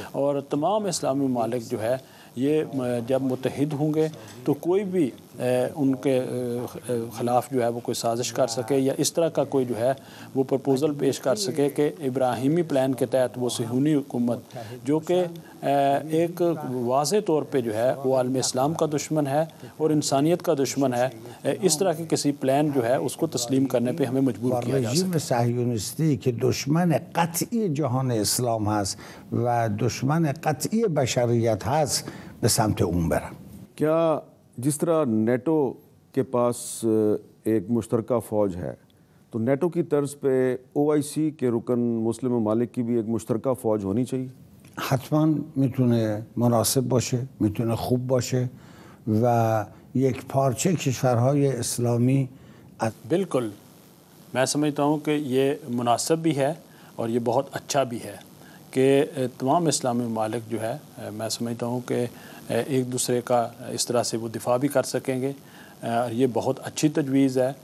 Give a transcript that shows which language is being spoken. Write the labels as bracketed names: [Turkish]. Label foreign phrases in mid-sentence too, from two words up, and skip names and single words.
[Urdu] اور تمام اسلامی ممالک جو ہے یہ جب متحد ہوں گے تو کوئی بھی ان کے خلاف جو ہے وہ کوئی سازش کر سکے یا اس طرح کا کوئی جو ہے وہ پرپوزل پیش کر سکے کہ ابراہیمی پلان کے تحت وہ صہیونی حکومت جو کہ ایک واضح طور پہ جو ہے وہ عالم اسلام کا دشمن ہے اور انسانیت کا دشمن ہے، اس طرح کے کسی پلان جو ہے اس کو تسلیم کرنے پہ ہمیں مجبور کیا جا سکے۔ [Persian] رژیم صهیونیستی که دشمن قطعی جهان اسلام هست و دشمن قطعی بشریت هست به سمت اون برن۔ [Urdu] کیا جس طرح نیٹو کے پاس ایک مشترکہ فوج ہے تو نیٹو کی طرز پہ OIC کے رکن مسلم ممالک کی بھی ایک مشترکہ فوج ہونی چاہیے؟ [Persian] حتما میتونه مناسب باشه، میتونه خوب باشه و یک پارچه کشورهای اسلامی [Urdu] بالکل، میں سمجھتا ہوں کہ یہ مناسب بھی ہے اور یہ بہت اچھا بھی ہے کہ تمام اسلامی ممالک جو ہے میں سمجھتا ہوں کہ ایک دوسرے کا اس طرح سے وہ دفاع بھی کر سکیں گے۔ یہ بہت اچھی تجویز ہے۔